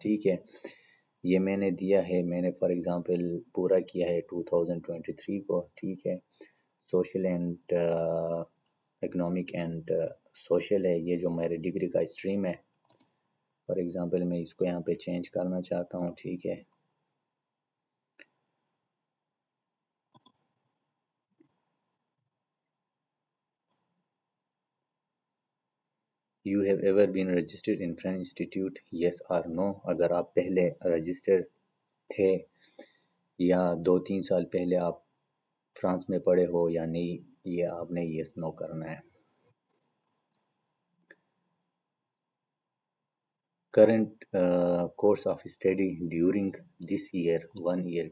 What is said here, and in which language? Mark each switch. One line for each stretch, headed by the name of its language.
Urdu: ٹھیک ہے، یہ میں نے دیا ہے. میں نے فار ایگزامپل پورا کیا ہے 2023 کو. ٹھیک ہے، social and economic and social ہے یہ جو میرے ڈگری کا اسٹریم ہے. فار ایگزامپل میں اس کو یہاں پہ چینج کرنا چاہتا ہوں. ٹھیک ہے،
English: You have ever been registered in French Institute, yes or no.
Urdu: اگر آپ پہلے رجسٹر تھے یا 2-3 سال پہلے آپ فرانس میں پڑھے ہو یا نہیں، یہ آپ نے یس نو کرنا ہے.
English: Current course of study during this year 1 year.